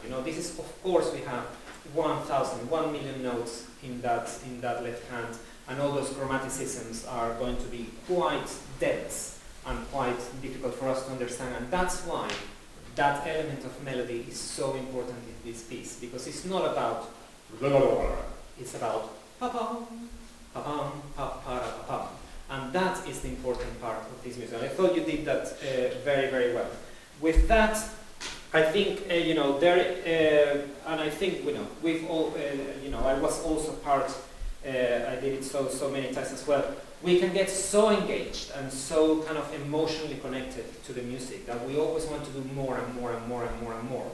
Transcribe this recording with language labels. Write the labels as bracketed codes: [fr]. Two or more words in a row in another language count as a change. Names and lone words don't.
[en] You know, this is, of course, we have 1 million notes in that left hand, and all those chromaticisms are going to be quite dense and quite difficult for us to understand, and that's why that element of melody is so important in this piece, because it's not about it's about pa-pam, pa-pam, pa-pa-ra-pa-pam. And that is the important part of this music. And I thought you did that very, very well. With that, I think, you know, and I think, you know, we've all, you know, I was also part I did it so many times as well. We can get so engaged and so kind of emotionally connected to the music that we always want to do more and more and more and more and more.